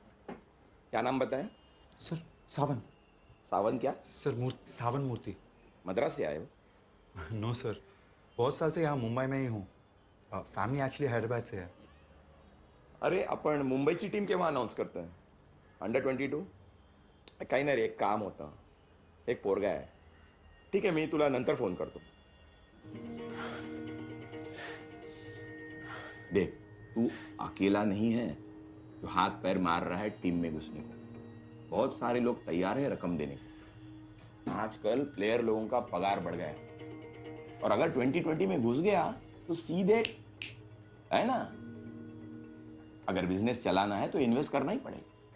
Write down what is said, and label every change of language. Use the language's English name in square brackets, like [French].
[Hindi] क्या नाम बताएं? सर सावन। सावन क्या? सर सावन मूर्ति। मद्रास से आए हो? नो सर, बहुत साल से यहाँ मुंबई में ही हूँ। फैमिली एक्चुअली हैदराबाद से है। [Marathi] अरे आपण मुंबईची टीम केव्हा अनाउन्स करतोय? अंडर 22? काही नाही रे, एक काम होतं, एक पोरगा आहे. ठीक आहे, मी तुला नंतर फोन करतो. [Hindi] देख, तू अकेला नहीं है जो हाथ पैर मार रहा है टीम में घुसने को. बहुत सारे लोग तैयार हैं रकम देने को. आजकल प्लेयर लोगों का पगार बढ़ गया है, और अगर 2020 में घुस गया तो सीधे, है ना, अगर बिजनेस चलाना है तो इन्वेस्ट करना ही पड़ेगा.